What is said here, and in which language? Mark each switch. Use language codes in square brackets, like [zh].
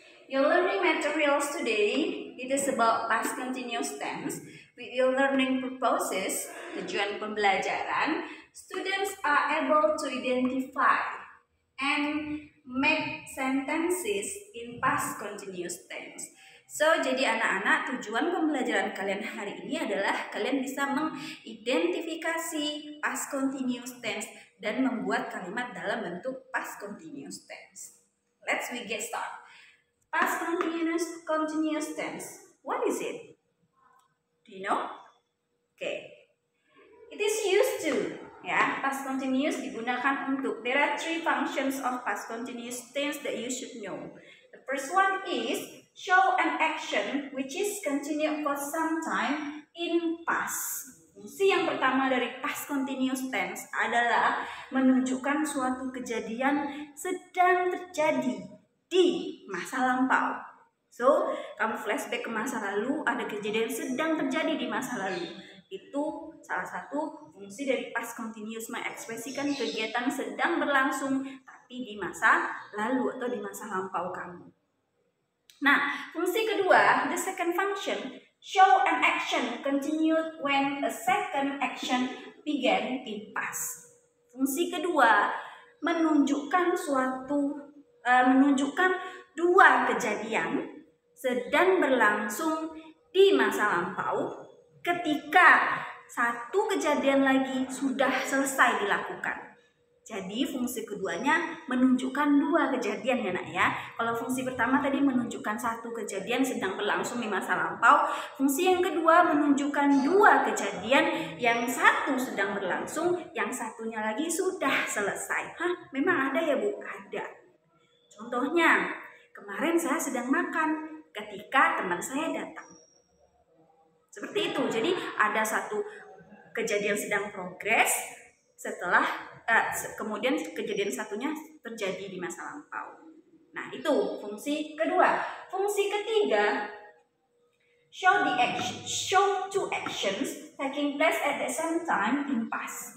[en] Your learning materials today, it is about past continuous tense. With your learning purposes, [id] tujuan pembelajaran, [en] students are able to identify and make sentences in past continuous tense. [id] So, jadi anak-anak, tujuan pembelajaran kalian hari ini adalah kalian bisa mengidentifikasi past continuous tense dan membuat kalimat dalam bentuk past continuous tense. [en] Let's get started. Past continuous tense. What is it? Do you know? Okay. It is used to, ya, past continuous [id] digunakan untuk. [en] There are three functions of past continuous tense that you should know. The first one is show an action which is continued for some time in past. [id] Fungsi yang pertama dari past continuous tense adalah menunjukkan suatu kejadian sedang terjadi di masa lampau. So, kamu flashback ke masa lalu, ada kejadian sedang terjadi di masa lalu. Itu salah satu fungsi dari past continuous, mengekspresikan kegiatan sedang berlangsung tapi di masa lalu atau di masa lampau kamu. Nah, fungsi kedua, [en] the second function, show an action continued when a second action began in past. [id] Fungsi kedua, menunjukkan dua kejadian sedang berlangsung di masa lampau ketika satu kejadian lagi sudah selesai dilakukan. Jadi fungsi keduanya menunjukkan dua kejadian ya nak ya. Kalau fungsi pertama tadi menunjukkan satu kejadian sedang berlangsung di masa lampau. Fungsi yang kedua menunjukkan dua kejadian, yang satu sedang berlangsung, yang satunya lagi sudah selesai. Hah? Memang ada ya Bu? Ada. Contohnya, kemarin saya sedang makan ketika teman saya datang. Seperti itu. Jadi ada satu kejadian sedang progres, setelah kemudian kejadian satunya terjadi di masa lampau. Nah, itu fungsi kedua. Fungsi ketiga, [en] show two actions taking place at the same time in past.